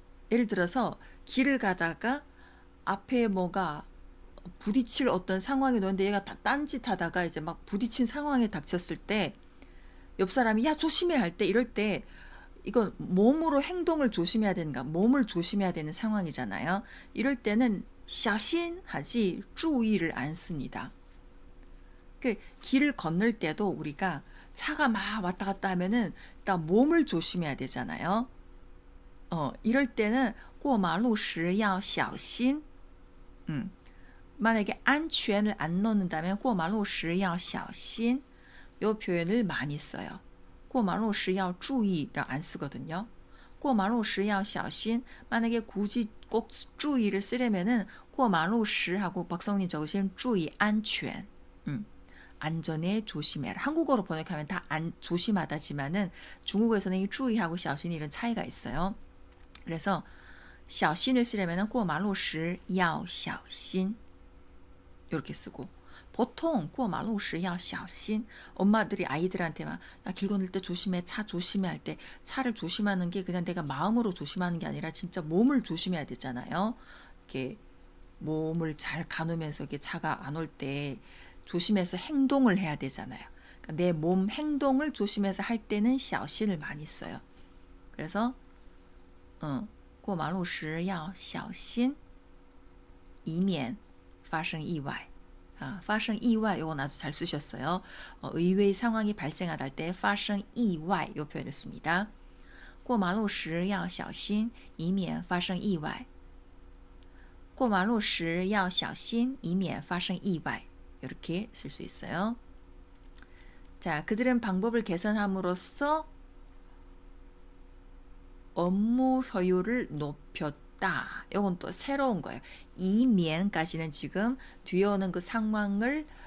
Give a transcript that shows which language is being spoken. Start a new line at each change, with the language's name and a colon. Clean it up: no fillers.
Korean: 예를 들어서 길을 가다가 앞에 뭐가 부딪힐 어떤 상황이 놓는데 얘가 다 딴짓하다가 이제 막 부딪힌 상황에 닥쳤을 때 옆 사람이 야 조심해 할 때 이럴 때 이건 몸으로 행동을 조심해야 되는가 몸을 조심해야 되는 상황이잖아요. 이럴 때는 小心 하지 注意를 안 씁니다. 그 길을 건널 때도 우리가 차가 막 왔다 갔다 하면은 일단 몸을 조심해야 되잖아요. 이럴 때는
Chinese: 过马路时要小心.
Korean: 만약에 안전을 안 넣는다면
Chinese: 过马路时要小心.
Korean: 이 표현을 많이 써요.
Chinese: 过马路时要注意
Korean: 를 안 쓰거든요.
Chinese: 过马路时要小心.
Korean: 만약에 굳이 꼭 注意를 쓰려면은
Chinese: 过马路时
Korean: 하고 박성님 적으신
Chinese: 注意安全.
Korean: 안전에 조심해라. 한국어로 번역하면 다 조심하다지만은 중국어에서는 이 注意하고 小心 이런 차이가 있어요. 그래서 小心을 쓰려면은
Chinese: 过马路时要小心
Korean: 이렇게 쓰고 보통 过马路时要小心 엄마들이 아이들한테 막 길 건널 때 조심해 차 조심해 할 때 차를 조심하는 게 그냥 내가 마음으로 조심하는 게 아니라 진짜 몸을 조심해야 되잖아요. 이렇게 몸을 잘 가누면서 이렇게 차가 안 올 때 조심해서 행동을 해야 되잖아요. 그러니까 내 몸 행동을 조심해서 할 때는 小心을 많이 써요.
Chinese: 그래서 过马路时要小心以免发生意外. 发生意外
Korean: 이건 아주 잘 쓰셨어요. 의외의 상황이 발생하다 할 때 发生意外 이 표현을 씁니다.
Chinese: 过马路时要小心以免发生意外. 过马路时要小心以免发生意外.
Korean: 이렇게 쓸 수 있어요. 자, 그들은 방법을 개선함으로써 업무 효율을 높였다. 이건 또 새로운 거예요. 이면까지는 지금 뒤에 오는 그 상황을